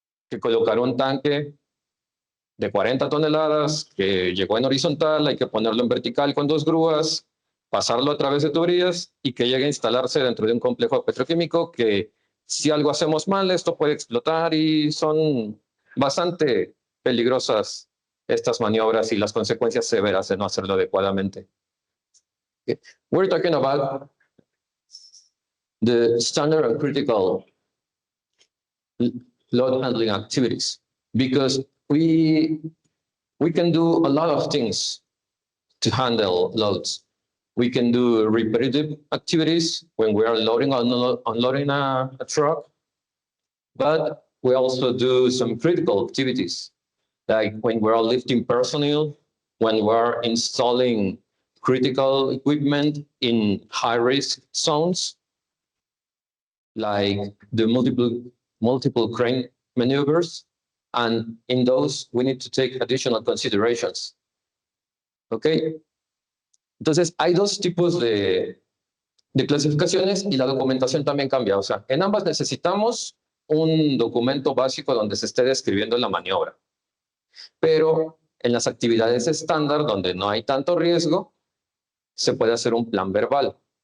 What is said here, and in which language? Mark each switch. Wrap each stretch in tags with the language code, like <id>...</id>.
<es>que colocar un tanque de 40 toneladas que llegó en horizontal, hay que ponerlo en vertical con 2 grúas, pasarlo a través de tuberías y que llegue a instalarse dentro de un complejo petroquímico que, si algo hacemos mal, esto puede explotar, y son bastante peligrosas estas maniobras y las consecuencias severas de no hacerlo adecuadamente.</es> <en>Okay. We're talking about the standard and critical load handling activities, because we can do a lot of things to handle loads. We can do repetitive activities when we are loading or unloading a truck, but we also do some critical activities, like when we're lifting personnel, when we're installing critical equipment in high-risk zones, like the multiple crane maneuvers, and in those we need to take additional considerations. Okay.</en> <es>Entonces, hay dos tipos de clasificaciones y la documentación también cambia. O sea, en ambas necesitamos un documento básico donde se esté describiendo la maniobra. Pero en las actividades estándar, donde no hay tanto riesgo, se puede hacer un plan verbal.</es>